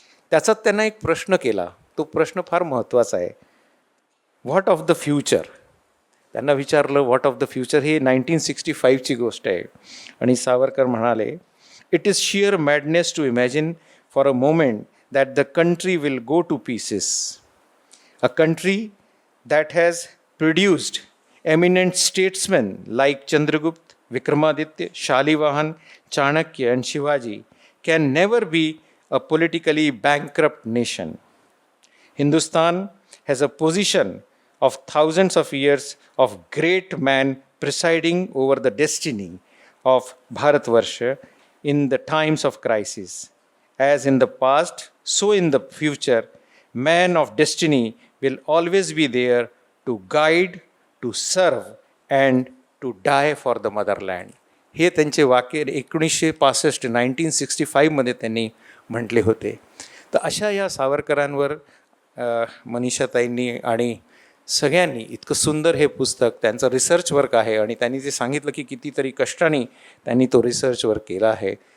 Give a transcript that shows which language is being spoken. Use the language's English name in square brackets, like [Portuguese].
[Marathi] त्याचात त्यांना एक प्रश्न केला, तो प्रश्न फार महत्त्वाचा आहे. [English] what of the future, [Marathi] त्यांना विचारलं [English] What of the future. [Marathi] ही 1965ची गोष्ट आहे. आणि सावरकर म्हणाले, [English] It is sheer madness to imagine for a moment that the country will go to pieces. A country that has produced eminent statesmen like Chandragupta, Vikramaditya, Shalivahan, Chanakya and Shivaji can never be a politically bankrupt nation. Hindustan has a position of thousands of years of great men presiding over the destiny of Bharatvarsha in the times of crisis. As in the past, so in the future, men of destiny will always be there to guide, to serve and to die for the motherland. [Marathi] हे त्यांचे वाक्य 1965 मध्ये त्यांनी म्हटले होते. तर अशा या सावरकरांवर मनीषाताईंनी आणि सगळ्यांनी इतकं सुंदर हे पुस्तक, त्यांचं रिसर्च वर्क आहे आणि त्यांनी ते सांगितलं की कितीतरी कष्टाने त्यांनी तो रिसर्च वर्क केला आहे.